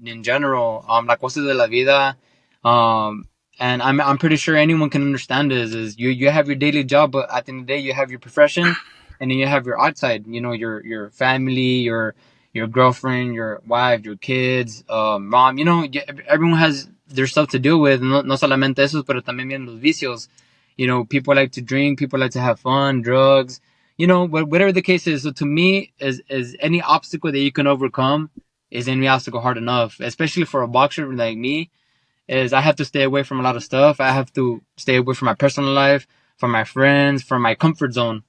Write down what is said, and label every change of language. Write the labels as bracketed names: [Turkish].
[English] In general, [Spanish] la cosa de la vida, [English] and I'm pretty sure anyone can understand this. Is you have your daily job, but at the end of the day, you have your profession, and then you have your outside. Your family, your girlfriend, your wife, your kids, mom. Everyone has their stuff to deal with. [Spanish] No solamente eso, pero también vienen los vicios. [English] People like to drink, people like to have fun, drugs. Whatever the case is. So to me, is any obstacle that you can overcome is any obstacle hard enough, especially for a boxer like me. Is I have to stay away from a lot of stuff. I have to stay away from my personal life, from my friends, from my comfort zone.